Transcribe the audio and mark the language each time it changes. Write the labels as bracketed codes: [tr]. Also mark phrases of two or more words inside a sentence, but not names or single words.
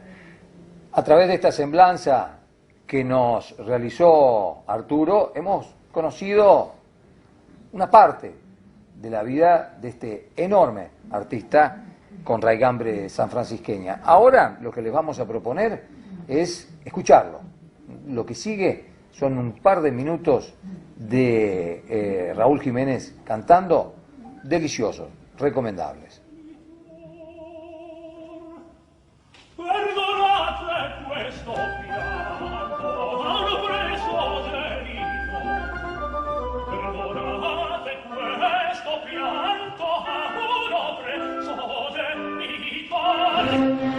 [es] A través de esta semblanza que nos realizó Arturo, hemos conocido una parte de la vida de este enorme artista con raigambre sanfrancisqueña. Ahora lo que les vamos a proponer es escucharlo. Lo que sigue son un par de minutos de Raúl Jiménez cantando, deliciosos, recomendables. [it] Perdonate questo pianto, hanno preso delitto. Perdonate questo pianto, hanno preso delitto.